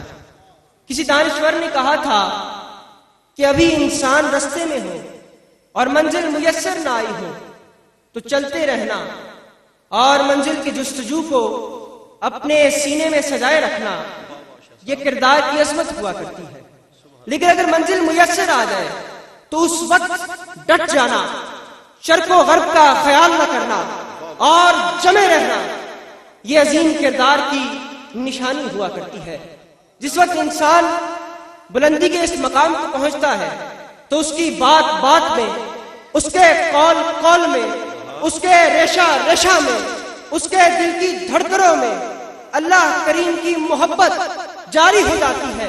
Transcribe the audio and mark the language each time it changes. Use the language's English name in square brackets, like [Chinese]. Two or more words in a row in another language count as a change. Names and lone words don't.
[Urdu] کسی دانشور نے کہا تھا کہ ابھی انسان رستے میں ہو اور منزل میسر نہ آئی ہو تو چلتے رہنا اور منزل کی جستجو کو اپنے سینے میں سجائے رکھنا، یہ کردار کی عظمت ہوا کرتی ہے۔ لیکن اگر منزل میسر آ جائے تو اس وقت ڈٹ جانا، شرق و غرب کا خیال نہ کرنا اور جمے رہنا، یہ عظیم کردار کی نشانی ہوا کرتی ہے۔ جس وقت انسان بلندی کے اس مقام کو پہنچتا ہے تو اس کی بات بات میں، اس کے قول قول میں، اس کے ریشہ ریشہ میں، اس کے دل کی دھڑکنوں میں اللہ کریم کی محبت جاری ہو جاتی ہے۔